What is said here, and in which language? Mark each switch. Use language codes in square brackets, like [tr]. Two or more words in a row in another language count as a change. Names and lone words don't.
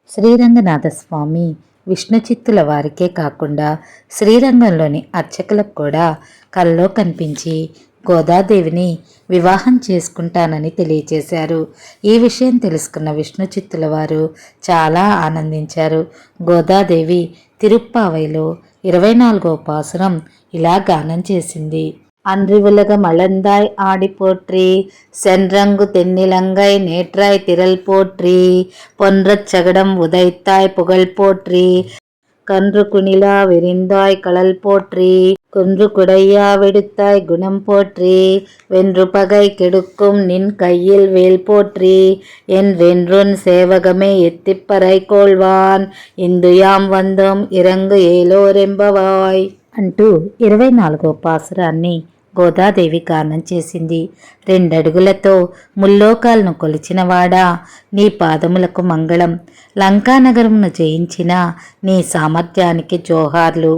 [te] శ్రీరంగనాథస్వామి విష్ణు చిత్తుల వారికే కాకుండా శ్రీరంగంలోని అర్చకులకు కూడా కల్లో కనిపించి గోదాదేవిని వివాహం చేసుకుంటానని తెలియచేశారు. ఈ విషయం తెలుసుకున్న విష్ణు చిత్తుల వారు చాలా ఆనందించారు. గోదాదేవి తిరుప్పావైలో 24వ పాసురం ఇలా గానం చేసింది. [ta] அன்றி உலகம் அளந்தாய் ஆடி போற்றி சென்றங்கு தென்னிலங்கை நேற்றாய் திரள் போற்றி பொன்றச் சகடம் உதைத்தாய் புகழ் போற்றி கன்று குணிலா விரிந்தாய் களல் போற்றி குன்று குடையா வெடுத்தாய் குணம் போற்றி வென்று பகை கெடுக்கும் நின் கையில் வேல் போற்றி என் வென்றுன் சேவகமே எத்திப்பறை கோள்வான் இன்று யாம் வந்தோம் இரங்கு ஏலோர் எம்பாவாய் [te] అంటూ 24వ పాసురాన్ని గోదాదేవి గానం చేసింది. 2 అడుగులతో ముల్లోకాలను కొలిచినవాడా, నీ పాదములకు మంగళం. లంకానగరమును జయించిన నీ సామర్థ్యానికి జోహార్లు.